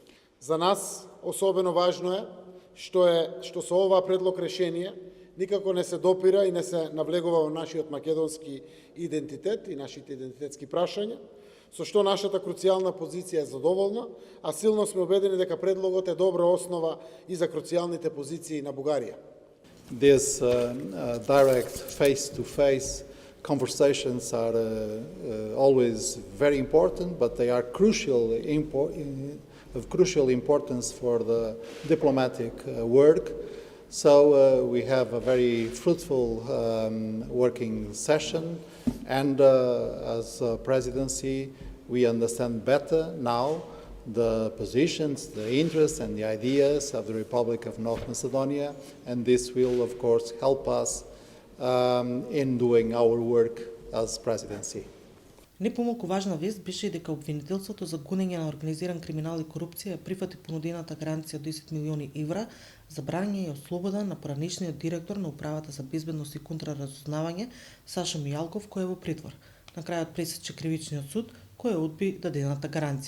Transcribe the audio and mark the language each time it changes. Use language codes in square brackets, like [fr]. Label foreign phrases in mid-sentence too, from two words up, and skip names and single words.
[mk] За нас особено важно е што со ова предлог решение никако не се допира и не се навлегува во нашиот македонски идентитет и нашите идентитетски прашања, со што нашата круцијална позиција е задоволна, а силно сме убедени дека предлогот е добра основа и за круцијалните позиции на Бугарија. [en] These direct face-to-face conversations are always very important, but they are of crucial importance for the diplomatic work. So we have a very fruitful working session, and as a presidency, we understand better now the positions, the interests and the ideas of the Republic of North Macedonia, and this will of course help us in doing our work as presidency. [mk] Не помалку важна вест беше и дека обвинителството за гонење на организиран криминал и корупција прифати понудената гаранција од 10 милиони евра за брање и ослобода на поранешниот директор на Управата за безбедност и контраразузнавање Сашо Мијалков, кој е во притвор. На крајот пресече кривичниот суд, кој одби дадената гаранција.